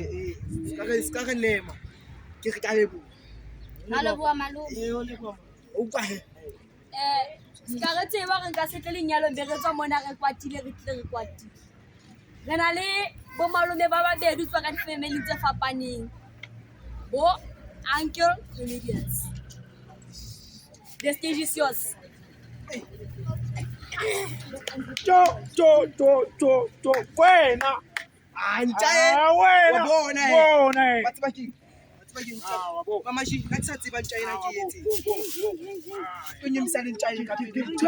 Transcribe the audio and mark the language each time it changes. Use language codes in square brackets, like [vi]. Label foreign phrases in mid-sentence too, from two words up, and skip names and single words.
[st] Ska re lema. Ke re ka leboa. Maleboa malome. O leboa. O kwa he. Ska re tseba re nka setle lenyalo be re tswa mona re kwatile re tlile re kwatile. Re na le bo malome ba babedi tswa ka di-family tse fapaneng. Bo uncle Remedius. [en] The stage is yours. [st] Wena. Ntja wena. bona he. Bona he. Ba tseba keng? Mama Ji, nna ke sa tseba ntja ena ke etse. O nyemisa le ntja ena ka pele.